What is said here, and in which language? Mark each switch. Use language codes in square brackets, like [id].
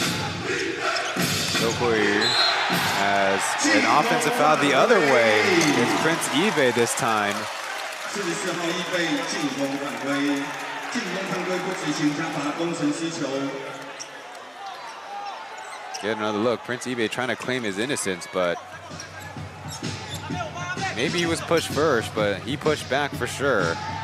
[en] Toplus has an offensive foul the other way. It's Prince eBay this time. [zh] 44号eBay进攻犯规，进攻犯规不执行加罚工程师球。 [en] Get another look. Prince eBay trying to claim his innocence, but maybe he was pushed first, but he pushed back for sure.